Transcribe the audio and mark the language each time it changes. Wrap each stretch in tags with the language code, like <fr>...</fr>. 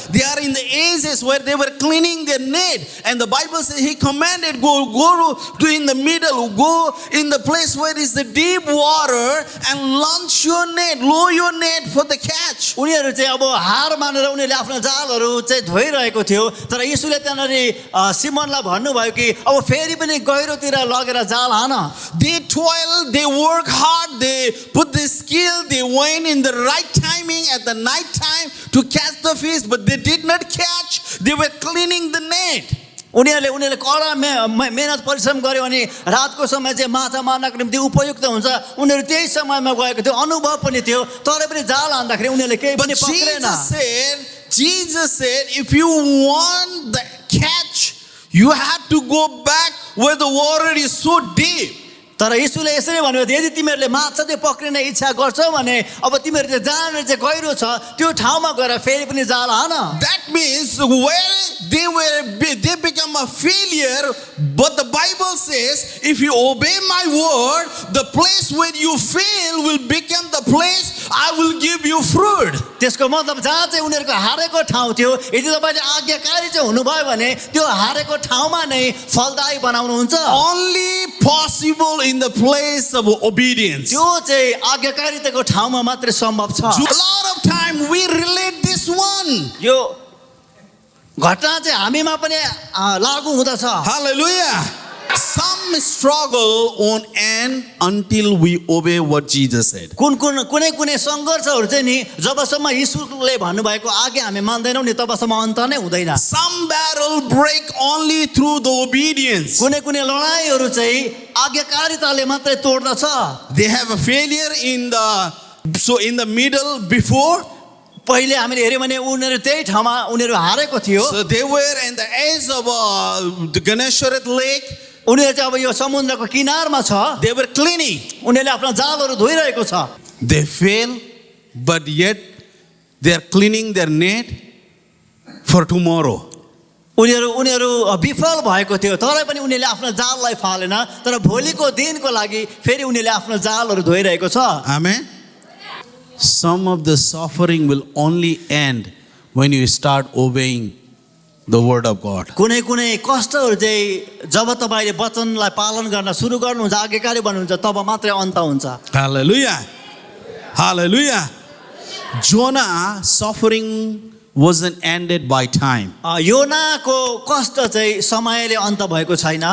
<en>They are in the ages where they were cleaning their net. And the Bible says he commanded, go to in the middle, go in the place where is the deep water and launch your net, lower your net for the catch.</en> <ne>उनीहरू चाहिँ अब हार मानेर उनीहरूले आफ्नो जालहरू चाहिँ धोइरहेको थियो तर यीशुले त्यहाँनिर सिमनलाई भन्नुभयो कि अब फेरि पनि गहिरोतिर लगेर जाल हान</ne> <en>They toil, they work hard, they put the skill, they went in the right timing at the night time to catch the fish, but they did not catch. They were cleaning the net.</en> <ne>उनीहरूले कडा मेहनत परिश्रम गर्यो भने रातको समय चाहिँ माछा मार्नको निम्ति उपयुक्त हुन्छ उनीहरू त्यही समयमा गएको थियो अनुभव पनि थियो तरै पनि जाल हान्दाखेरि उनीहरूले केही पनि पक्रेन</ne> <en>Jesus said, if you want the catch, you have to go back where the water is so deep.</en> <ne>तर यीशुले यसरी भन्नुभयो यदि तिमीहरूले माछा चाहिँ पक्रिने इच्छा गर्छौ भने अब तिमीहरू चाहिँ जहाँनिर चाहिँ गहिरो छ त्यो ठाउँमा गएर फेरि पनि जाल हान</ne> <en>That means where they become a failure, but the Bible says if you obey my word, the place where you fail will become the place I will give you fruit.</en> <ne>त्यसको मतलब जहाँ चाहिँ उनीहरूको हारेको ठाउँ थियो यदि तपाईँले आज्ञाकारी चाहिँ हुनुभयो भने त्यो हारेको ठाउँमा नै फलदायी बनाउनुहुन्छ</ne> <en>Only possible in the place of obedience.</en> <ne>त्यो चाहिँ आज्ञाकारिताको ठाउँमा मात्रै सम्भव छ</ne> <en>A lot of time we relate this one.</en> <ne>यो घटना चाहिँ हामीमा पनि लागू हुँदछ</ne> <en>Hallelujah. Some struggle won't end until we obey what Jesus said.</en> <ne>कुनै कुनै सङ्घर्षहरू चाहिँ नि जबसम्म यीशुले भन्नुभएको आज्ञा हामी मान्दैनौँ नि तबसम्म अन्त नै हुँदैन</ne> <en>Some battle break only through the obedience.</en> <ne>कुनै कुनै लडाइँहरू चाहिँ आज्ञाकारिताले मात्रै तोड्दछ</ne> <en>They have a failure in the middle before.</en> <ne>पहिले हामीले हेऱ्यौँ भने उनीहरू त्यही ठाउँमा उनीहरू हारेको थियो</ne> <en>So they were in the edge of the Ganesharet lake.</en> <ne>उनीहरू चाहिँ अब यो समुद्रको किनारमा छ</ne> <en>They were cleaning.</en> <ne>उनीहरूले आफ्नो जालहरू धोइरहेको छ</ne> <en>They fail, but yet they are cleaning their net for tomorrow.</en> <ne>उनीहरू विफल भएको थियो तरै पनि उनीहरूले आफ्नो जाललाई फालेन तर भोलिको दिनको लागि फेरि उनीहरूले आफ्नो जालहरू धोइरहेको छ</ne> <en>Amen. Some of the suffering will only end when you start obeying the word of God.</en> <ne>कुनै कुनै कष्टहरू चाहिँ जब तपाईँले वचनलाई पालन गर्न सुरु गर्नुहुन्छ आज्ञाकारी बन्नुहुन्छ तब मात्रै अन्त हुन्छ</ne> <en>Hallelujah. Hallelujah. Jonah suffering wasn't ended by time.</en> <ne>योनाको कष्ट चाहिँ समयले अन्त भएको छैन</ne>